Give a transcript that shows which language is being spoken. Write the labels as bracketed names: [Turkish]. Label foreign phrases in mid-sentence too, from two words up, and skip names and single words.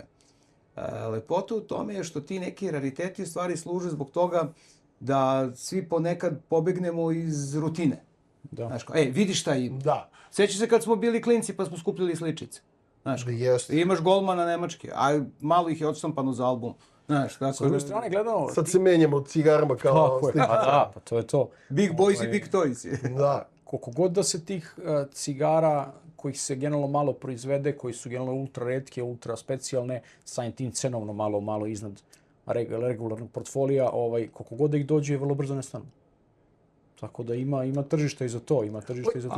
[Serbian] Lepota u tome je što ti neki rariteti u stvari služe zbog toga da svi ponekad pobegnemo iz rutine. Znaš, vidiš šta ima. Da. Sjećaš se kad smo bili klinci pa smo skupljali sličice. Znaš, imaš golmana nemačke, a malo ih je odštampano za album. Znaš, S tako druge da... strane gledano... Sad se menjamo od cigarama kao Tako je, sličice. pa da, pa to je to. [English] Big boys i big toys. [Serbian] Da. Koliko god da se tih cigara kojih se generalno malo proizvede, koji su generalno ultra retke, ultra specijalne, samim tim cenovno malo iznad regularnog portfolija, koliko god da ih dođe, vrlo brzo nestanu. Tako da ima tržišta i za to, ima tržišta i za to.